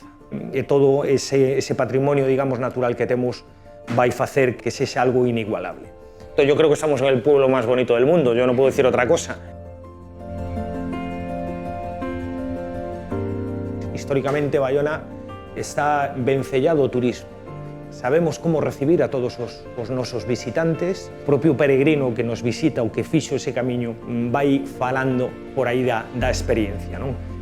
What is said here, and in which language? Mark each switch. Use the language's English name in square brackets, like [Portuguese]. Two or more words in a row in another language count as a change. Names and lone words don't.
[Galician] E todo ese patrimonio, digamos, natural que temos vai facer que sexa algo inigualable. [Spanish] Yo creo que estamos en el pueblo más bonito del mundo, yo no puedo decir otra cosa. [Galician] Históricamente, Baiona está vencellado ao turismo. Sabemos como recibir a todos os nosos visitantes. O propio peregrino que nos visita ou que fixo ese camiño vai falando por aí da experiencia, non?